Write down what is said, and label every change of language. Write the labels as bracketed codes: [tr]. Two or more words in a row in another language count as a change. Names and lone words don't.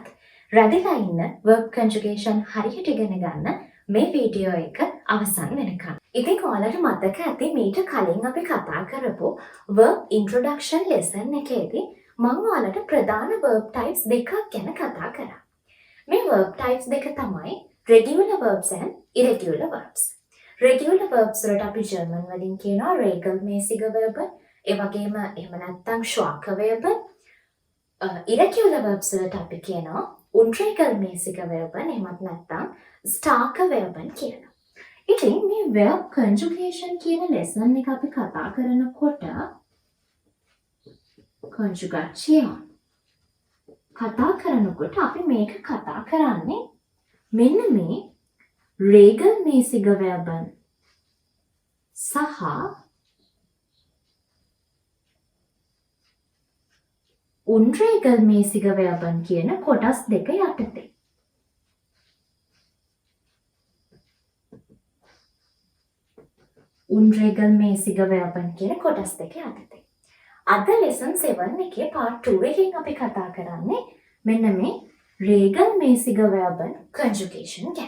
[si] රැඳිලා ඉන්න [en] verb conjugation [si] හරියට ඉගෙන ගන්න මේ වීඩියෝ එක අවසන් වෙනකම්. ඉතින් ඔයාලට මතක ඇති මීට කලින් අපි කතා කරපු [en] verb introduction lesson [si] එකේදී මම ඔයාලට ප්‍රධාන [en] verb types [si] දෙකක් ගැන කතා කරා. මේ [en] verb types [si] දෙක තමයි [en] regular verbs and irregular verbs. regular verbs [si] වලට අපි ජර්මන් වලින් කියනවා [de] regelmäßige Verben, [si] ඒ වගේම එහෙම නැත්නම් [de] schwache Verben. [en] irregular verbs [si] වලට අපි කියනවා [de] unregelmäßige Verben, [si] එහෙමත් නැත්නම් [de] starke Verben [si] කියලා. ඉතින් මේ [en] verb conjugation [si] කියන lesson එක අපි කතා කරනකොට conjugation කතා කරනකොට අපි මේක කතා කරන්නේ මෙන්න මේ [de] regelmäßige Verben [si] සහ [de] unregelmäßige Verben [si] කියන කොටස් දෙක යටතේ. [de] unregelmäßige Verben [si] කියන කොටස් දෙක යටතේ. අද lesson 7 එකේ part 2 එකෙන් අපි කතා කරන්නේ මෙන්න මේ [de] regelmäßige Verben [si] conjugation ගැන.